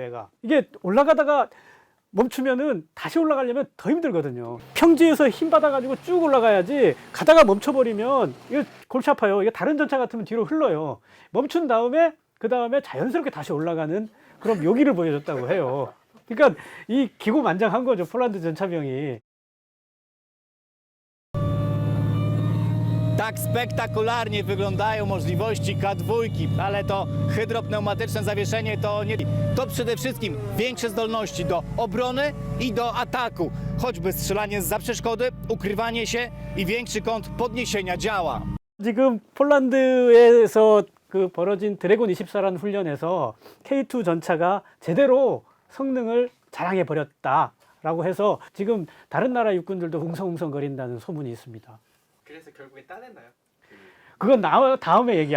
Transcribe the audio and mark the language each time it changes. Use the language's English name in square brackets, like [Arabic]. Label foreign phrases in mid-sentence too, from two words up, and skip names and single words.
[Korean] 얘가 이게 올라가다가 멈추면은 다시 올라가려면 더 힘들거든요. 평지에서 힘 받아가지고 쭉 올라가야지 가다가 멈춰버리면 이거 골치 아파요. 이게 다른 전차 같으면 뒤로 흘러요. 멈춘 다음에 그 다음에 자연스럽게 다시 올라가는 그런 묘기를 보여줬다고 해요. 그러니까 이 기고만장한 거죠, 폴란드 전차병이. [Polish] Tak spektakularnie wyglądają możliwości K2, ale to hydropneumatyczne zawieszenie to przede wszystkim większe zdolności do obrony i do ataku. Choćby strzelanie zza przeszkody, ukrywanie się i większy kąt podniesienia działa. [Korean] 지금 폴란드에서 그 벌어진 드래곤 24라는 훈련에서 K2 전차가 제대로 성능을 자랑해 버렸다라고 해서 지금 다른 나라 육군들도 웅성웅성거린다는 소문이 있습니다. 그래서 결국에 따냈나요? 그건 다음에 얘기할게요.